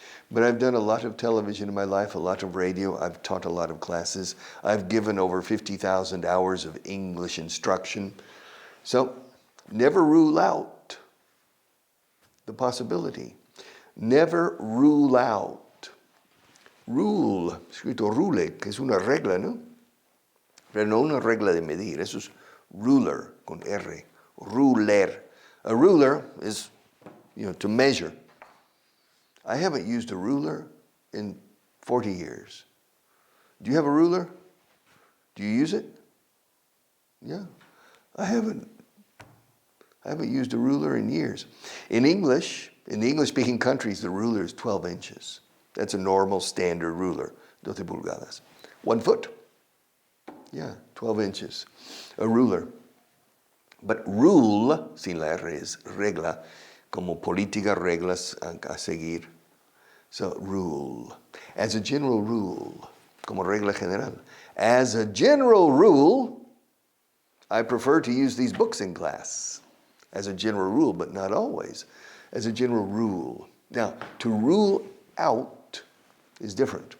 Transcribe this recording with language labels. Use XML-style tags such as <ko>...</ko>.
<en>But I've done a lot of television in my life, a lot of radio. I've taught a lot of classes. I've given over 50,000 hours of English instruction. So never rule out the possibility. Never rule out.</en> <es>Rule, escrito rule, que es una regla, ¿no? Pero no una regla de medir. Eso es ruler, con R. Ruler.</es> <en>A ruler is, to measure. I haven't used a ruler in 40 years. Do you have a ruler? Do you use it? Yeah. I haven't used a ruler in years. In English, in the English-speaking countries, the ruler is 12 inches. That's a normal standard ruler,</en> <es>12 pulgadas.</es> <en>1 foot. Yeah, 12 inches. A ruler. But rule,</en> <es>sin la R, es regla, como política, reglas a seguir.</es> <en>So, rule. As a general rule,</en> <es>como regla general.</es> <en>As a general rule, I prefer to use these books in class. As a general rule, but not always. As a general rule. Now, to rule out is different.</en>